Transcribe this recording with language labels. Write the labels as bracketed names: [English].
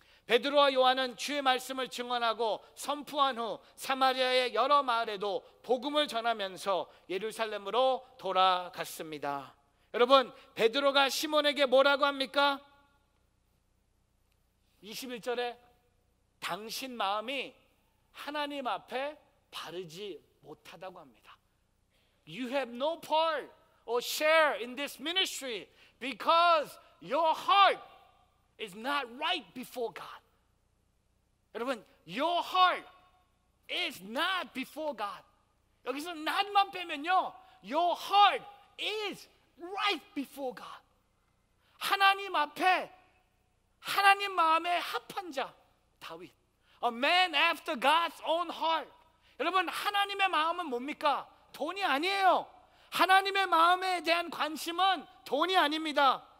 [Korean] 베드로와 요한은 주의 말씀을 증언하고 선포한 후 사마리아의 여러 마을에도 복음을 전하면서 예루살렘으로 돌아갔습니다. 여러분, 베드로가 시몬에게 뭐라고 합니까? 21절에 당신 마음이 하나님 앞에 바르지 못하다고 합니다. You have no part or share in this ministry because your heart is not right before God. 여러분, [English] your heart is not before God. [Korean] 여기서 not만 빼면요, [English] your heart is right before God. [Korean] 하나님 앞에 하나님 마음에 합한 자 다윗, [English] a man after God's own heart. [Korean] 여러분, 하나님의 마음은 뭡니까? 돈이 아니에요. 하나님의 마음에 대한 관심은 돈이 아닙니다.